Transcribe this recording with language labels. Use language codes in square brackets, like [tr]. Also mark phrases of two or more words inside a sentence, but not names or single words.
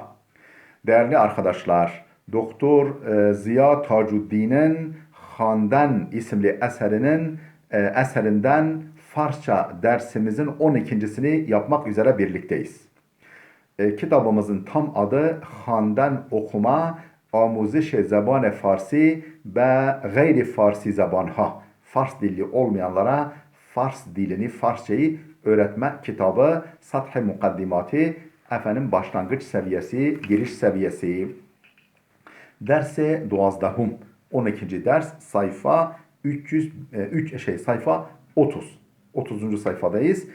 [tr] Değerli arkadaşlar, Doktor Ziya Tacuddin'in Handan isimli eserinden Farsça dersimizin 12.sini yapmak üzere birlikteyiz. Kitabımızın tam adı Handan okuma, [fa] آموزش زبان فارسی به غیر فارسی زبانها. [tr] Fars dilli olmayanlara Fars dilini, Farsçayı öğretme kitabı, Sath-ı Mukaddimati, başlangıç seviyesi, giriş seviyesi. Derse 12. ders sayfa 30. 30. sayfadayız.